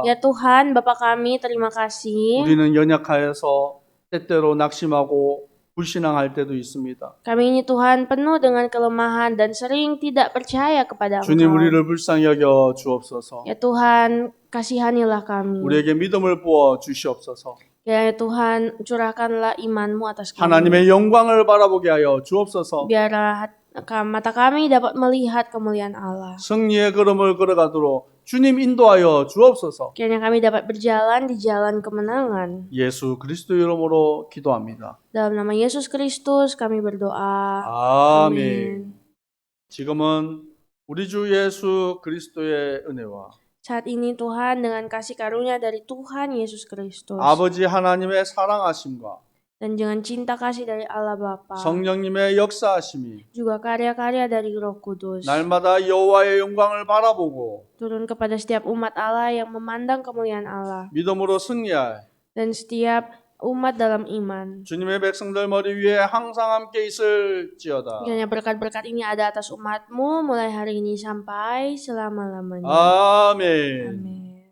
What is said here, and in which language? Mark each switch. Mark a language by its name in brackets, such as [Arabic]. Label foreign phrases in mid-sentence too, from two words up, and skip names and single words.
[Indonesian] Ya Tuhan, Bapa kami, terima kasih. [Korean] 우리는 연약하여서 때때로 낙심하고 불신앙할 때도 있습니다. [Indonesian] Kami ini Tuhan penuh dengan kelemahan dan sering tidak percaya kepada [Korean] 주님 [Indonesian] Engkau. [Korean] 우리를 불쌍히 여겨 주옵소서. [Indonesian] Ya Tuhan, kasihanilah kami. [Korean] 우리에게 믿음을 부어 주시옵소서. [Indonesian] Ya Tuhan, curahkanlah iman-Mu atas kami. [Korean] 하나님의 영광을 바라보게 하여 주옵소서. [Indonesian] Biarlah mata kami dapat melihat kemuliaan Allah. [Korean] 승리의 걸음을 걸어가도록 주님 인도하여 주옵소서. [Indonesian] Kiranya kami dapat berjalan di jalan kemenangan. [Korean] 예수 그리스도 이름으로 기도합니다. [Indonesian] Dalam nama Yesus Kristus kami berdoa. [Korean] 아멘. [Indonesian] Amin. [Korean] 지금은 우리 주 예수 그리스도의 은혜와 [Indonesian] Saat ini Tuhan dengan kasih karunia dari Tuhan Yesus Kristus [Korean] 아버지 하나님의 사랑하심과 [Indonesian] dan dengan cinta kasih dari Allah Bapa, [Korean] 성령님의 역사하심이 [Indonesian] juga karya-karya dari Roh Kudus [Korean] 날마다 여호와의 영광을 바라보고 [Indonesian] turun kepada setiap umat Allah yang memandang kemuliaan Allah [Korean] 믿음으로 승리할 [Indonesian] dan setiap umat dalam iman. [Korean] 주님의 백성들 머리 위에 항상 함께 있을지어다. [Indonesian] Kiranya berkat-berkat ini ada atas umatmu mulai hari ini sampai selama-lamanya. [Korean] 아멘. [Indonesian] Amin.